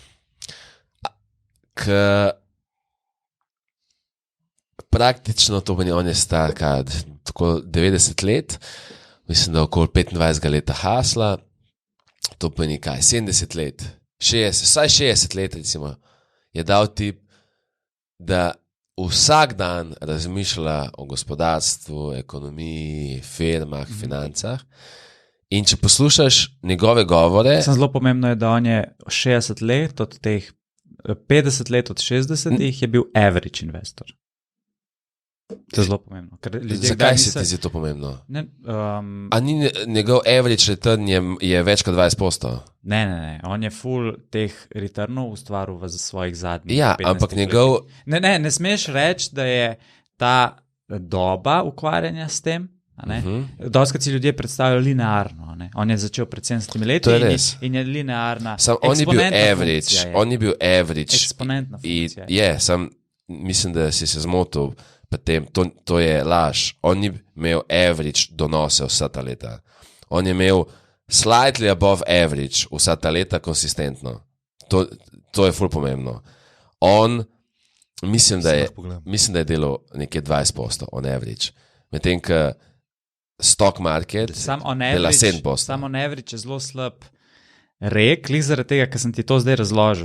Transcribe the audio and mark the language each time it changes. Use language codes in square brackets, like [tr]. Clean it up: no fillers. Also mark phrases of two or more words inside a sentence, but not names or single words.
[sl] ker praktično to pomeni, on je star tako 90 let, mislim, da okoli 25 leta hasla, to pomeni kaj, 70 let, 60, vsaj 60 let recimo, je dal tip, da vsak dan razmišlja o gospodarstvu, ekonomiji, firmah, financah. In če poslušaš njegove govore... Zelo pomembno je, da on je 60 let, od teh 50 let od 60 je bil [en] average investor. [sl] To je zelo pomembno. Zakaj se ti zdi to pomembno? A ni njegov [en] average return [sl] je več kot 20%? Ne. On je full teh returnov ustvaril v svojih zadnjih 15 ampak njegov... Ne smeš reči, da je ta doba ukvarjanja s tem, doskrat si ljudje predstavljajo linearno. On je začel pred 70 leti in je linearna eksponentna funkcija. On je bil average. Eksponentna funkcija. Mislim, da si se zmotil. To je laž. On ni imel average donose vsa ta leta. On je imel [en] slightly above average [sl] vsa ta leta konsistentno. To je ful pomembno. On, mislim, da je delal nekje 20% [en] on average. [sl] Medtem, ko [en] stock market [sl] dela 7%. Sam [en] on average [sl] je zelo slab rek, zaradi tega, ker sem ti to zdaj razložil.